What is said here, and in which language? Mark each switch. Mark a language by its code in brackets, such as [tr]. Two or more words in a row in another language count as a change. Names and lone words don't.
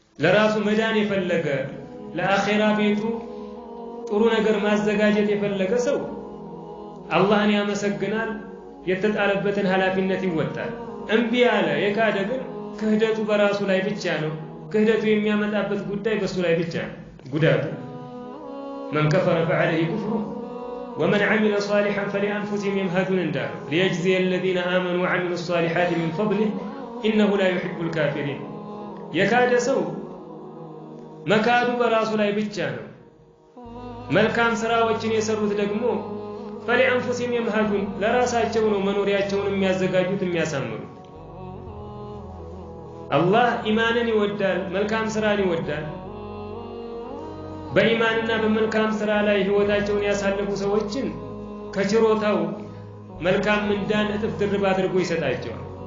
[am] ለራሱ መዳን የፈለገ ለአኺራ ቤቱ ጥሩ ነገር ማዘጋጀት የፈለገ ሰው አላህን ያመሰግናል፣ የተጣለበትን ኃላፊነት ይወጣል። እምቢ ያለ የካደ ግን ክህደቱ በራሱ ላይ ብቻ ነው። ክህደቱ የሚያመጣበት ጉዳይ በሱ ላይ ብቻ ነው ጉዳቱ። [ar] من كفر فعليه كفره ومن عمل صالحا فلأنفسهم يمهدون [am] እንዳለ [ar] ليجزي الذين آمنوا وعملوا الصالحات من فضله إنه لا يحب الكافرين። [am] የካደ ሰው መካዱ በራሱ ላይ ብቻ ነው። መልካም ስራዎችን የሰሩት ደግሞ [ar] فلأنفسهم يمهدون [am] ለራሳቸው ነው መኖሪያቸውን የሚያዘጋጁት የሚያሳምሩት። አላህ ኢማንን ይወዳል፣ መልካም ስራን ይወዳል። በኢማንና በመልካም ስራ ላይ ህይወታቸውን ያሳለፉ ሰዎችን ከችሮታው መልካም ምንዳን እጥፍ ድርብ አድርጎ ይሰጣቸዋል።